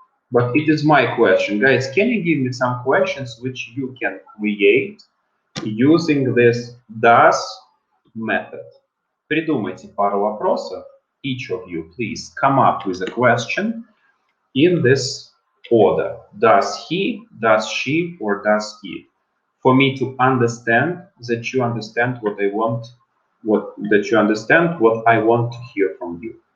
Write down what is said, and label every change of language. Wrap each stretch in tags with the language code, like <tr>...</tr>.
<en>But it is my question. Guys, can you give me some questions which you can create using this does method?</en> <ru>Придумайте пару вопросов.</ru> <en>Each of you, please come up with a question in this order. Does he, does she, or does it? For me to understand that you understand what I want, that you understand what I want to hear from you.</en>